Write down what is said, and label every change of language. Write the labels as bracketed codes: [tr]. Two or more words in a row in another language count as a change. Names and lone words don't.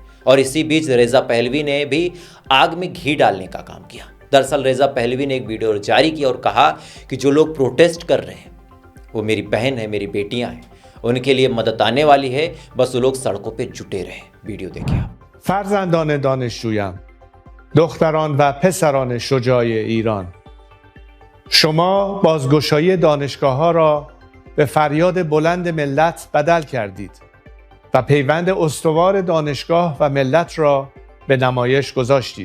[hi] और इसी बीच रेजा पहलवी ने भी आग में घी डालने का काम किया। दरअसल रेजा पहलवी ने एक वीडियो जारी किया और कहा कि जो लोग प्रोटेस्ट कर रहे हैं वो मेरी बहन है, मेरी बेटियां हैं, उनके लिए मदद आने वाली है, बस वो लोग सड़कों पे जुटे रहे। वीडियो देखिए आप। [fa] فرزندان دانشجویم، دختران و پسران شجاع ایران، شما بازگشایی دانشگاه‌ها را به فریاد بلند ملت بدل کردید و پیوند استوار دانشگاه و ملت را به نمایش گذاشتید.